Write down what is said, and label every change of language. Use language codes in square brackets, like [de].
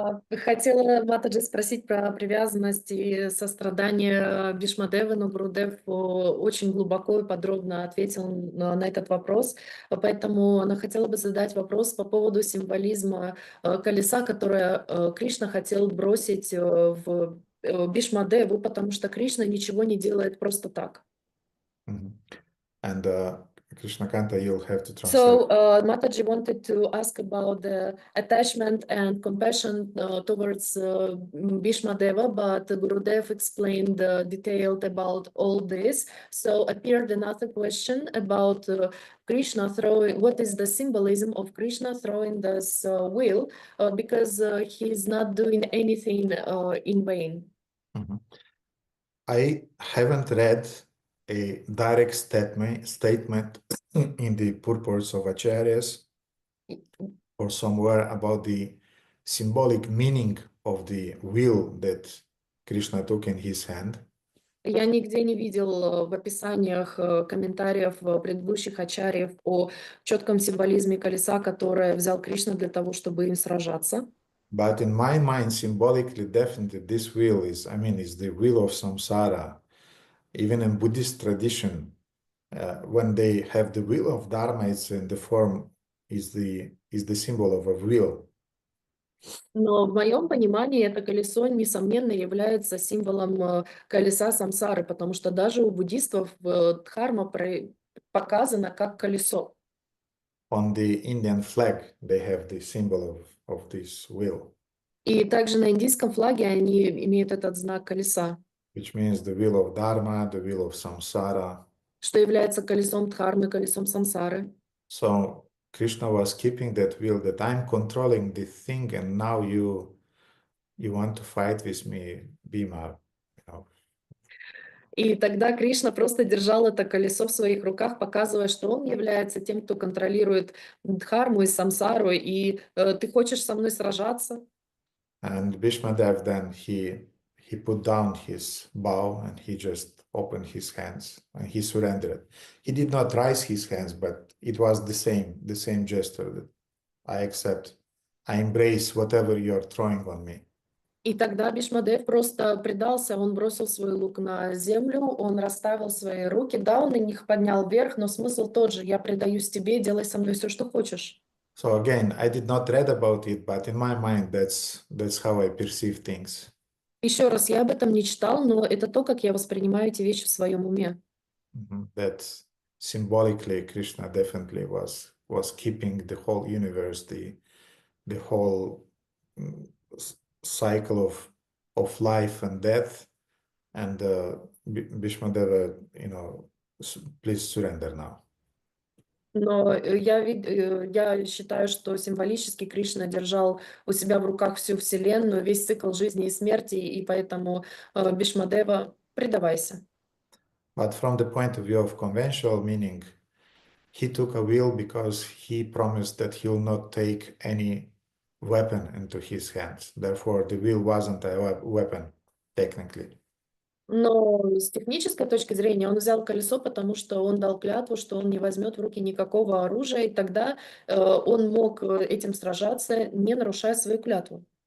[ru] Хотела Матаджи спросить про привязанность и сострадание Бхишмадевы, но Гурудев очень глубоко и подробно ответил на этот вопрос, поэтому она хотела бы задать вопрос по поводу символизма колеса, которое Кришна хотел бросить в Бхишмадеву, потому что Кришна ничего не делает просто так. [en] And Krishna Kanta, you'll have to translate. So Mataji wanted to ask about the attachment and compassion towards Bhishmadeva, but Gurudev explained detailed about all this. So appeared another question about Krishna throwing, what is the symbolism of Krishna throwing this wheel, because he's not doing anything in vain. Mhm. I haven't read a direct statement in the purports of Acharyas or somewhere about the symbolic meaning of the wheel that Krishna took in his hand. [ru] Я нигде не видел в описаниях комментариев предыдущих ачарьев о четком символизме колеса, которое взял Кришна для того, чтобы им сражаться. [en] But in my mind, symbolically, definitely, this wheel is, is the wheel of samsara. Even in Buddhist tradition, when they have the wheel of Dharma, it's in the form, is the symbol of a wheel. [ru] Но в моем понимании это колесо, несомненно, является символом колеса самсары, потому что даже у буддистов дхарма показана как колесо. [en] On the Indian flag, they have the symbol of this wheel. [ru] И также на индийском флаге они имеют этот знак колеса, [en] Which means the wheel of Dharma, the wheel of samsara. [ru] что является колесом дхармы, колесом самсары. [en] So Krishna was keeping that wheel, that I'm controlling the thing, and now you want to fight with me, Bhima. [ru] И тогда Кришна просто держал это колесо в своих руках, показывая, что он является тем, кто контролирует дхарму и самсару, и ты хочешь со мной сражаться? [en] And Bhishmadev then he put down his bow and he just opened his hands and he surrendered. He did not raise his hands, but it was the same gesture that I accept. I embrace whatever you're throwing on me. [ru] И тогда Бхишмадев просто предался, он бросил свой лук на землю, он расставил свои руки, да, он их поднял вверх, но смысл тот же: я предаюсь тебе, делай со мной все, что хочешь. [en] So again, I did not read about it, but in my mind, that's how I perceive things. [ru] Еще раз, я об этом не читал, но это то, как я воспринимаю эти вещи в своем уме. [en] That symbolically, Krishna definitely was keeping the whole universe, the whole cycle of life and death, and Bhishmadeva, please surrender now. [ru] Но я считаю, что символически Кришна держал у себя в руках всю Вселенную, весь цикл жизни и смерти, и поэтому Бхишмадева, предавайся. [en] But from the point of view of conventional meaning, he took a wheel because he promised that he will not take any weapon into his hands. Therefore, the wheel wasn't a weapon, technically. [ru] Но с технической точки зрения он взял колесо, потому что он дал клятву, что он не возьмет в руки никакого оружия, и тогда он мог этим сражаться, не нарушая свою клятву.